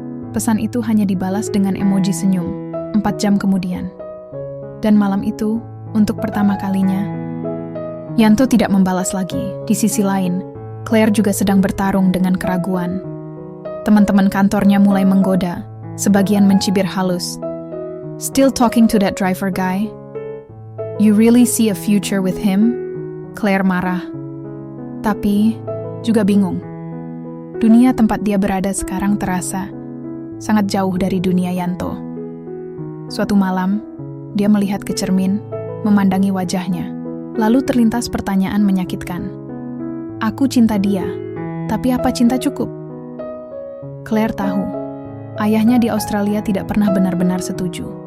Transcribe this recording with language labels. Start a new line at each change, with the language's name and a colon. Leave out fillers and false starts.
Indonesian: Pesan itu hanya dibalas dengan emoji senyum, 4 jam kemudian. Dan malam itu, untuk pertama kalinya, Yanto tidak membalas lagi. Di sisi lain, Claire juga sedang bertarung dengan keraguan. Teman-teman kantornya mulai menggoda, sebagian mencibir halus.
English: "Still talking to that driver guy? You really see a future with him?"
Indonesian: Claire marah. Tapi, juga bingung. Dunia tempat dia berada sekarang terasa sangat jauh dari dunia Yanto. Suatu malam, dia melihat ke cermin, memandangi wajahnya. Lalu terlintas pertanyaan menyakitkan. Aku cinta dia, tapi apa cinta cukup? Claire tahu, ayahnya di Australia tidak pernah benar-benar setuju.